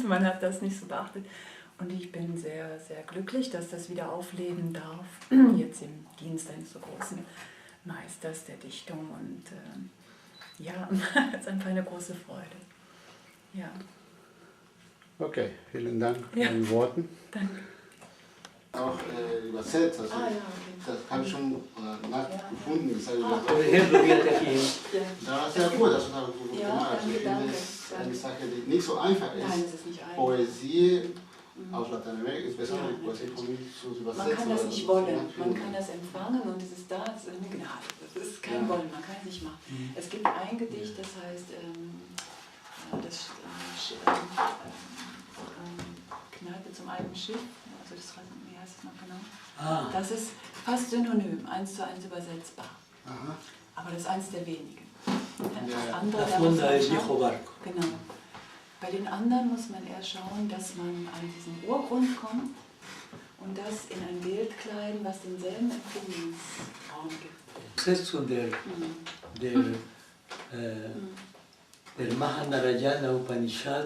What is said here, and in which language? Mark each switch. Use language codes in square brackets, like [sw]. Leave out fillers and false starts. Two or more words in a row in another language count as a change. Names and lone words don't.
[de] Man hat das nicht so beachtet. Und ich bin sehr, sehr glücklich, dass das wieder aufleben darf, jetzt im Dienst eines so großen Meisters der Dichtung. Und ja, es ist einfach eine große Freude. Ja. Okay, vielen Dank für Ja. den Worten. Danke. Auch übersetzt, also Ah, ja, okay. das habe ich schon nachgefunden. Das habe ich [es] Por ejemplo, fíjate aquí, [de] da war sehr gut, dass du das gut Ja, gemacht hast. Ich danke, finde, es danke. eine Sache, die nicht so einfach ist. Nein, es ist nicht einfach. Poesie aus Lateinamerika, insbesondere Ja, die Poesie von mir zu Man übersetzen. kann das oder nicht zu wollen, machen. man kann das empfangen und es ist da, es ist eine Gnade. Das ist kein Ja. Wollen, man kann es nicht machen. Es gibt ein Gedicht, das heißt Kneipe zum alten Schiff, also das, wie heißt es noch genau? ah, Das ist fast synonym, 1:1 übersetzbar. Aha. Aber das ist eins der wenigen. Ja. Das andere, [es] la [de] da muss [es] funda [de] man [es] del [de] schauen. [es] viejo barco. [de] Genau. Bei den anderen muss man eher schauen, dass man an diesen Urgrund kommt und das in ein Bild kleiden, was denselben Empfindungsraum gibt. Übersetzung der Mahanarayana Upanishad